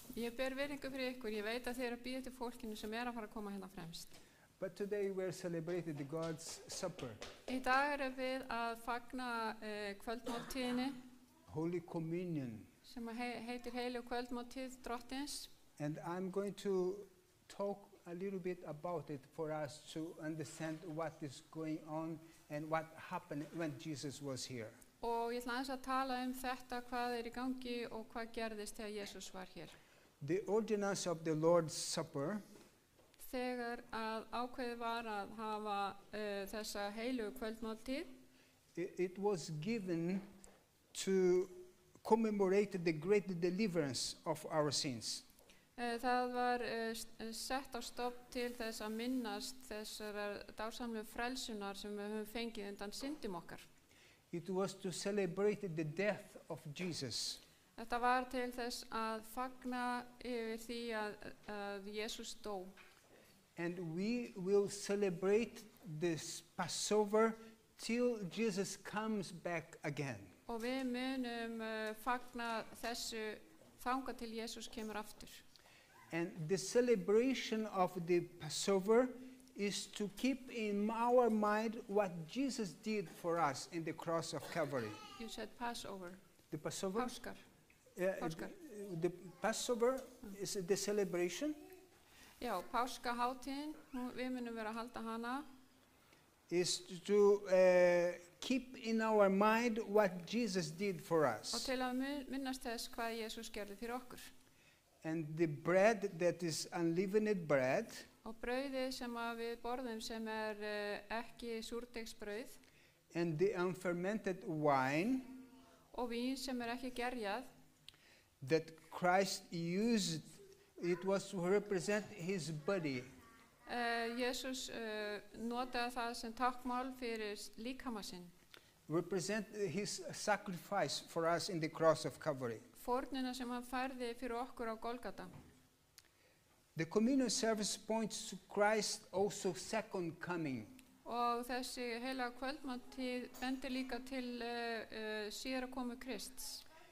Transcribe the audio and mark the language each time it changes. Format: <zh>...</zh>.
<is>Ég ber virðingu fyrir ykkur. Ég veit að þið eru að bíða til fólkinu sem er að fara að koma hérna fremst.</is> <en>But today we're celebrating the God's Supper,</en> <is>Í dag erum við að fagna kvöldmáltíðinni</is> <en>Holy Communion.</en> <is>sem heitir Heilig kvöldmáltíð Drottins.</is> <en>And I'm going to talk a little bit about it for us to understand what is going on and what happened when Jesus was here.</en> <is>Og ég ætla aðeins að tala þetta, hvað er í gangi og hvað gerðist þegar Jesús var hér.</is> <en>The ordinance of the Lord's Supper</en> <is>Þegar að ákveðið var að hafa þessa heilugu kvöldmáltíð,</is> <en>it was given to commemorate the great deliverance of our sins.</en> <is>það var sett á stofn til þess að minnast þessar dásamlegu frelsunar sem við höfum fengið undan syndum okkar.</is> <en>It was to celebrate the death of Jesus.</en> <is>Þetta var til þess að fagna yfir því að Jesús dó.</is> <en>And we will celebrate this Passover till Jesus comes back again.</en> <is>Og við munum fagna þessu þangað til Jesús kemur aftur.</is> <en>And the celebration of the Passover is to keep in our mind what Jesus did for us in the cross of Calvary. You said Passover. The Passover?</en> <is>Páskar. Páskar.</is> <en>The Passover is the celebration.</en> <is>Já, páskaháttíðin, við munum vera að halda hana.</is> <en>Is to keep in our mind what Jesus did for</en> <is>Og</is> <en>us.</en> <is>til að minnast þess hvað Jesús gerði fyrir okkur.</is> <en>And the bread that is unleavened bread</en> <is>Og brauðið sem að við borðum sem ekki súrdegsbrauð</is> <en>and the unfermented wine</en> <is>og vín sem ekki gerjað,</is> <en>that Christ used, it was to represent his body.</en> <is>Jesús notaði það sem tákmál fyrir líkama sinn.</is> <en>Represent his sacrifice for us in the cross of Calvary.</en> <is>Fórnina sem hann færði fyrir okkur á Golgata.</is> <en>The communion service points to Christ's also second coming.</en> <is>Og þessi heilaga kvöldmáltíð bendir líka til síðara komu Krists.</is>